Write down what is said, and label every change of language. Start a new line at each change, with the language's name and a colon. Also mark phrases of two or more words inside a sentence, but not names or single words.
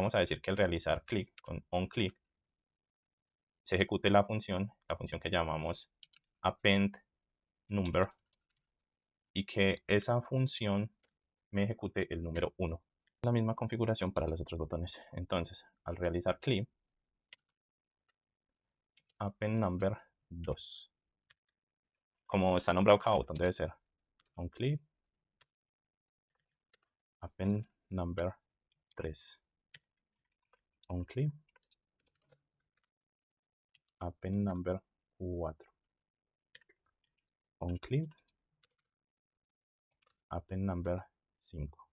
Spanish: Vamos a decir que al realizar clic con onClick se ejecute la función que llamamos
English: append number
Spanish: y que esa función me ejecute el número 1. La misma configuración para los otros botones. Entonces, al realizar clic,
English: append number
Spanish: 2. Como está nombrado cada botón, debe ser onClick,
English: append number
Spanish: 3.
English: OnClick, append number 4. OnClick, append number 5.